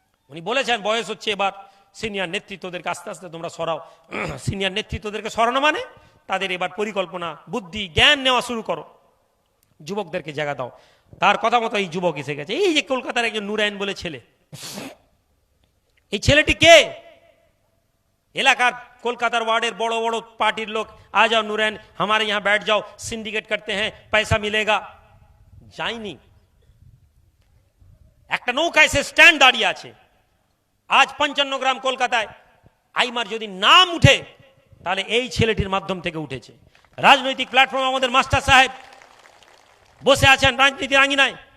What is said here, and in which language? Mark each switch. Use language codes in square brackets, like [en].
[bn] উনি বলেছেন বয়স হচ্ছে, এবার সিনিয়র নেতৃত্বদেরকে আস্তে আস্তে তোমরা সরাও। সিনিয়র নেতৃত্বদেরকে সরানো মানে তাদের এবার পরিকল্পনা, বুদ্ধি, জ্ঞান নেওয়া শুরু করো, যুবকদেরকে জায়গা দাও। তার কথা মতো এই যুবক এসে গেছে। এই যে কলকাতার একজন নুরাইন বলে ছেলে, এই ছেলেটি কে? এলাকার কলকাতার ওয়ার্ডের বড় বড় পার্টির লোক, [hi] आ जाओ नूरैन हमारे यहाँ बैठ जाओ, सिंडिकेट करते हैं, पैसा मिलेगा। [bn] যায়নি, একটা নৌকা এসে স্ট্যান্ড দাঁড়িয়ে আছে। আজ 55 গ্রাম কলকাতায় আইমার যদি নাম উঠে তাহলে এই ছেলেটির মাধ্যম থেকে উঠেছে। রাজনৈতিক প্ল্যাটফর্মে আমাদের মাস্টার সাহেব বসে আছেন রাজনীতির আঙিনায়।